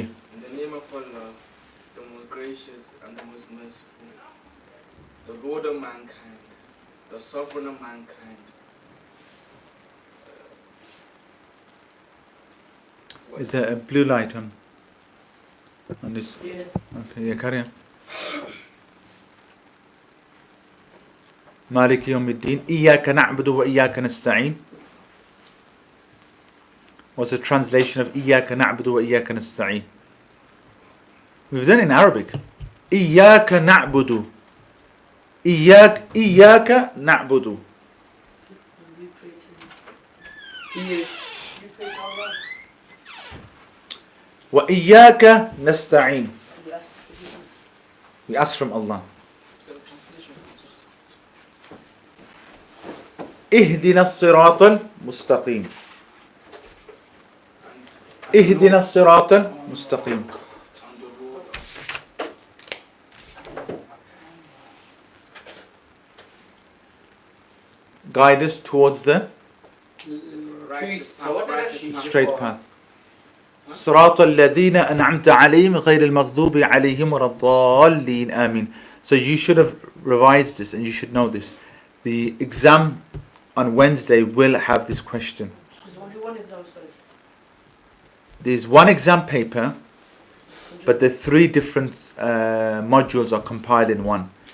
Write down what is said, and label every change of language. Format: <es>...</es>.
<en>In the name of Allah, the most gracious and the most merciful, the Lord of mankind, the sovereign of mankind. Is there a blue light on this? Yeah. Okay, yeah, carry on.</en> <ar>مالك يوم الدين إياك نعبد وإياك نستعين.</ar> <en>What's the translation of</en> <ar>إياك نعبد وإياك نستعين?</ar> <en>We've done it in Arabic.</en> <ar>إياك نعبد. إياك نعبد.</ar> <en>We pray to him. He is. We pray to Allah.</en> <ar>وإياك نستعين.</ar> <en>We ask for forgiveness. We ask from Allah. So the translation.</en> <ar>اهدنا الصراط المستقيم. اهدنا الصراط المستقيم.</ar> <en>And the Lord Guide us towards the righteous So what did I righteous see? straight path.</en> <ar>صراط الذين أنعمت عليهم غير المغضوب عليهم ولا الضالين آمين.</ar> <en>So you should have revised this and you should know this. The exam on Wednesday will have this question. There's only one exam study. There's one exam paper, but the three different modules are compiled in one.</en>